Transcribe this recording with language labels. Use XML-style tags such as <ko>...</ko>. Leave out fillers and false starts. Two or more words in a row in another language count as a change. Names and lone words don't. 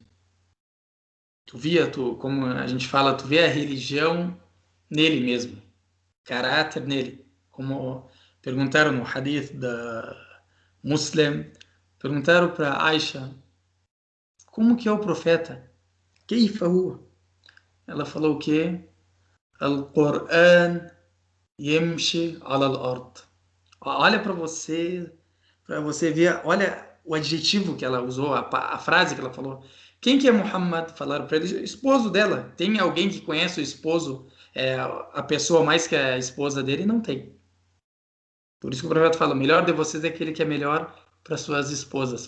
<pt>Como a gente fala, tu vê a religião nele mesmo, caráter nele. Como perguntaram no hadith da Muslim, perguntaram para Aisha, como que é o profeta?</pt> <ar>كيف هو?</ar> <pt>Ela falou o quê?</pt> <ar>القرآن يمشي على الأرض.</ar> <pt>Olha para você ver, olha o adjetivo que ela usou, a frase que ela falou. Quem que é Muhammad? Falaram para ele, esposo dela. Tem alguém que conhece o esposo, a pessoa mais que a esposa dele? Não tem. Por isso que o profeta fala, o melhor de vocês é aquele que é melhor para suas esposas.</pt>